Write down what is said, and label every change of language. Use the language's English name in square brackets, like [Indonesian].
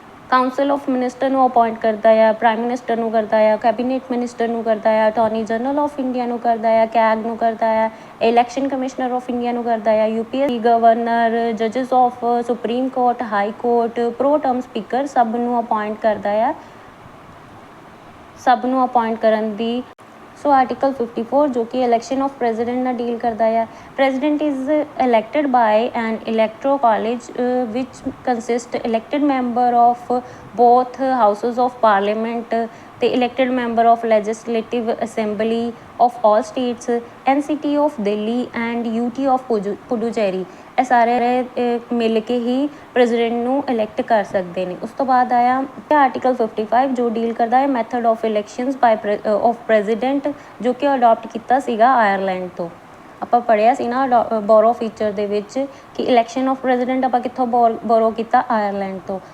[Punjabi] Council of minister ਨੂੰ appoint ਕਰਦਾ ਆ, ਪ੍ਰਾਈਮ ਮਿਨਿਸਟਰ ਨੂੰ ਕਰਦਾ ਆ, ਕੈਬਨਿਟ ਮਿਨਿਸਟਰ ਨੂੰ ਕਰਦਾ ਆ, ਅਟੋਰਨੀ ਜਨਰਲ ਆਫ ਇੰਡੀਆ ਨੂੰ ਕਰਦਾ ਆ, ਕੈਗ ਨੂੰ ਕਰਦਾ ਆ, ਇਲੈਕਸ਼ਨ ਕਮਿਸ਼ਨਰ ਆਫ ਇੰਡੀਆ ਨੂੰ ਕਰਦਾ ਆ, UPSC governor, ਜੱਜਸ of supreme court, high court, pro term speaker ਸਭ ਨੂੰ ਅਪੋਇੰਟ ਕਰਦਾ ਆ, ਸਭ ਨੂੰ ਅਪੋਇੰਟ ਕਰਨ ਦੀ। ਸੋ ਆਰਟੀਕਲ 54 ਜੋ ਕਿ ਇਲੈਕਸ਼ਨ ਆਫ ਪ੍ਰੈਜ਼ੀਡੈਂਟ ਨਾਲ ਡੀਲ ਕਰਦਾ ਆ। [English] President is elected by an electoral college which consists elected member of both houses of parliament, the elected member of legislative assembly of all states, NCT of Delhi and UT of Puducherry। [Punjabi] ਇਹ ਸਾਰੇ ਮਿਲ ਕੇ ਹੀ president ਨੂੰ elect ਕਰ ਸਕਦੇ ਨੇ। ਉਸ ਤੋਂ ਬਾਅਦ ਆਇਆ ਆਰਟੀਕਲ 55 ਜੋ ਡੀਲ ਕਰਦਾ ਹੈ method of elections by of president, ਜੋ ਕਿ ਅਡੋਪਟ ਕੀਤਾ ਸੀਗਾ ਆਇਰਲੈਂਡ ਤੋਂ। ਆਪਾਂ ਪੜ੍ਹਿਆ ਸੀ ਨਾ ਬੋਰੋ ਫੀਚਰ ਦੇ ਵਿੱਚ ਕਿ ਇਲੈਕਸ਼ਨ ਆਫ ਪ੍ਰੈਜ਼ੀਡੈਂਟ ਆਪਾਂ ਕਿੱਥੋਂ ਬੋਰੋ ਕੀਤਾ, ਆਇਰਲੈਂਡ ਤੋਂ।